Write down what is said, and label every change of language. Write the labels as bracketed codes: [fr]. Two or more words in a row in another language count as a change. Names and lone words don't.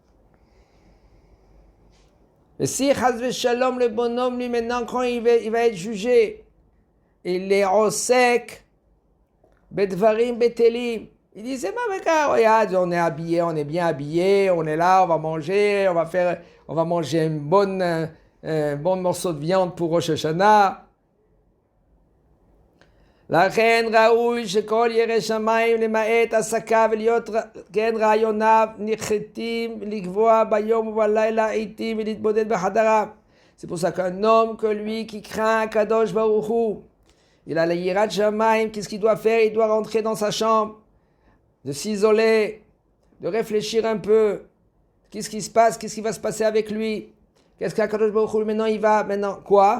[fr] Et si [he] חס ושלום, [fr] le bonhomme, lui, maintenant, quand il va être jugé, il est au sec, [he] בדברים בטלים. [fr] Il dit, c'est pas regarde, on est habillé, on est bien habillé, on est là, on va manger, on va manger un bon morceau de viande pour Rosh Hashanah. [he] לכן ראוי שכל ירא שמיים למעט עסקיו ולהיות כן רעיוניו נחתים לקבוע ביום ובלילה עיתים ולהתבודד בחדריו. [fr] C'est pour ça qu'un homme que lui qui craint [he] קדוש ברוך הוא, [fr] il a la [he] יראת שמים, [fr] qu'est-ce qu'il doit faire? Il doit rentrer dans sa chambre, de s'isoler, de réfléchir un peu. Qu'est-ce qui se passe? Qu'est-ce qui va se passer avec lui? Qu'est-ce qu' [he] הקדוש ברוך הוא [fr] maintenant quoi?